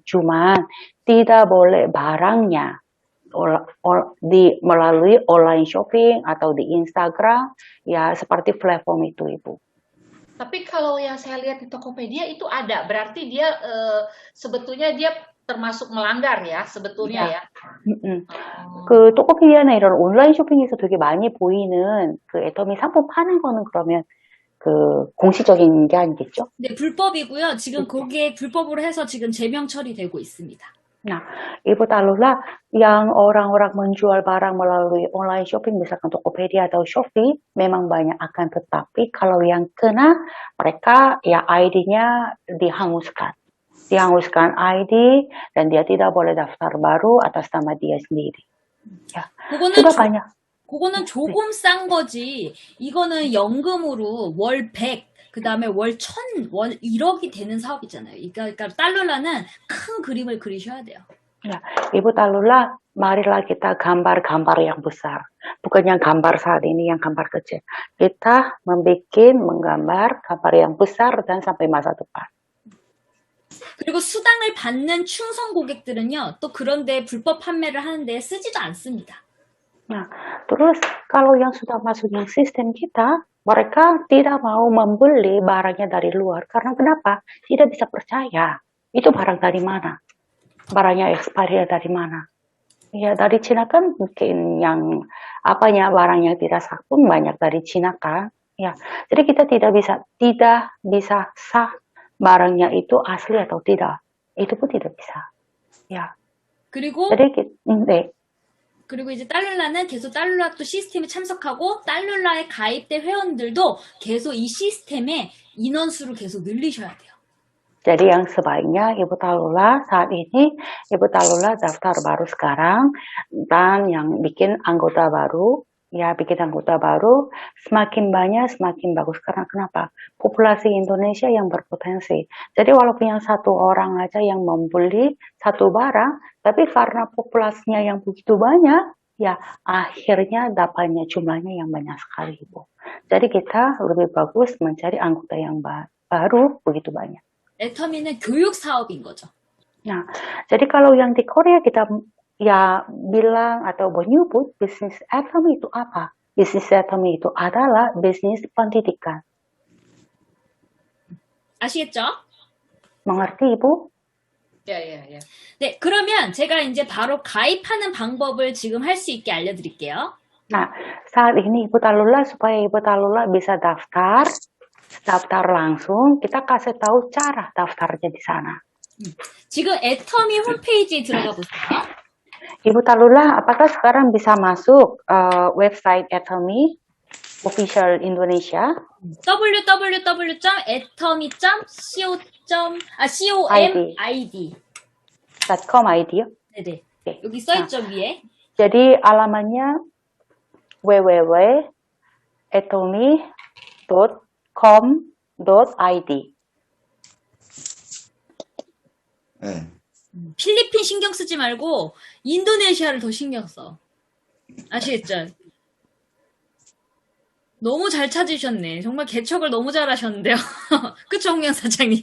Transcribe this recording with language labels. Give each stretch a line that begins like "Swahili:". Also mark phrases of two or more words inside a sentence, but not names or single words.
Indonesian: Cuman tidak boleh barangnya melalui
English: online shopping
Indonesian: atau di Instagram, ya seperti platform itu Ibu. Tapi kalau yang saya lihat di Tokopedia itu ada, berarti dia sebetulnya dia termasuk melanggar ya sebetulnya ya.
Korean: 그 토코피디아나 이런 온라인 쇼핑에서 되게 많이 보이는 그 애터미 상품 파는 거는 그러면 그 공식적인 게 아니겠죠? 네, 불법이고요. 지금 그게 불법으로 해서 지금 제명 처리되고 있습니다.
Indonesian: Nah, Ibu taruhlah yang orang-orang menjual barang melalui
English: online shopping,
Indonesian: misalkan Tokopedia atau Shopee, memang banyak akan tetapi kalau yang kena, mereka ya ID-nya dihanguskan ID dan dia tidak boleh daftar baru atas nama dia sendiri.
Korean: 야, 수가 많냐? 그거는 조금 싼 거지. 이거는 연금으로 월 100, 그 다음에 월 1000, 월 1억이 되는 사업이잖아요. 그러니까 달룰라는 큰 그림을 그리셔야 돼요.
Indonesian: Ya, Ibu Talula, marilah kita gambar-gambar yang besar. Bukan yang gambar saat ini, yang gambar kecil. Kita menggambar gambar yang besar dan sampai masa depan.
Korean: 그리고 수당을 받는 충성 고객들은요, 또 그런데 불법 판매를 하는데 쓰지도 않습니다.
Indonesian: Nah, terus kalau yang sudah masuk yang sistem kita, mereka tidak mau membeli barangnya dari luar. Karena kenapa? Tidak bisa percaya. Itu barang dari mana? Barangnya expired dari mana? Ya, dari Cina kan mungkin yang barangnya tidak sah pun banyak dari Cina kan. Ya, jadi kita tidak bisa sah barangnya itu asli atau tidak. Itu pun tidak bisa. Ya.
Korean: 그리고 네. 그리고 이제 달룰라는 계속 달룰라 또 시스템에 참석하고 달룰라에 가입된 회원들도 계속 이 시스템의 인원수를 계속 늘리셔야 돼요.
Indonesian: Jadi yang sebaiknya Ibu Talula saat ini, Ibu Talula daftar baru sekarang dan yang bikin anggota baru, semakin banyak semakin bagus. Karena kenapa? Populasi Indonesia yang berpotensi. Jadi walaupun yang satu orang aja yang membeli satu barang, tapi karena populasinya yang begitu banyak, ya akhirnya dapatnya jumlahnya yang banyak sekali, Ibu. Jadi kita lebih bagus mencari anggota yang baru begitu banyak.
Korean: 애터미는 교육 사업인 거죠.
Indonesian: Nah, jadi kalau yang di Korea kita ya bilang atau menyebut bisnis atomi itu apa? Bisnis atomi itu adalah bisnis pendidikan.
Korean: 아시겠죠?
Indonesian: Mengerti, Ibu? Ya, ya, ya.
Korean: 네, 그러면 제가 이제 바로 가입하는 방법을 지금 할 수 있게 알려드릴게요.
Indonesian: Nah, saat ini Ibu Talula, supaya Ibu Talula bisa daftar langsung, kita kasih tahu cara daftarnya di sana.
Korean: 지금 애터미 홈페이지에 들어가 보세요.
Indonesian: Ibu Talula, apakah sekarang bisa masuk website Atomy Official Indonesia? www.atomy.co.id.
Korean: .com ID-요? 네네. 네. 여기 써있죠, 위에.
Indonesian: Jadi alamannya www.atomy.com.id.
Korean: 네. 필리핀 신경 쓰지 말고 인도네시아를 더 신경 써. 아시겠죠? 너무 잘 찾으셨네. 정말 개척을 너무 잘하셨는데요. 그쵸, 홍영 사장님?